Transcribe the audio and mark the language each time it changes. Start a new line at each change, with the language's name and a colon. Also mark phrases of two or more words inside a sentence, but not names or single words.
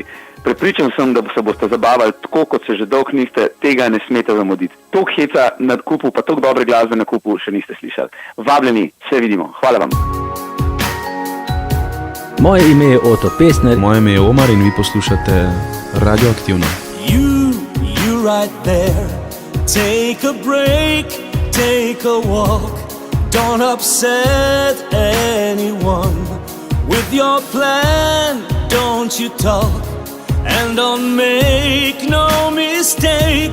Slovenian: Prepričan sem, da se boste zabavali tako, kot se že dolgo niste, tega ne smete zamuditi. Toliko heca na kupu, pa toliko dobre glasbe na kupu še niste slišali. Vabljeni, se vidimo. Hvala vam. Moje ime je Oto Pestner. Moje ime je Omar in vi poslušate Radioaktivno.
English: You right there. Take a break, take a walk. Don't upset anyone. With your plan, don't you talk. And don't make no mistake.